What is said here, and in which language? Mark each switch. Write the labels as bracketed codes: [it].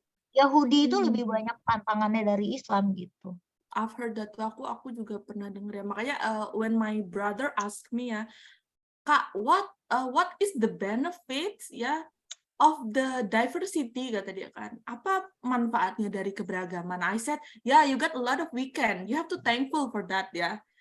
[id] Yahudi itu lebih banyak tantangannya dari Islam gitu. [en] I've heard that. [id] Aku juga pernah denger ya. Makanya [en] when my brother asked me ya, Kak, what is the benefits ya of the diversity, [id] kata dia kan. Apa manfaatnya dari keberagaman? [en] I said, you got a lot of weekend. You have to thankful for that ya.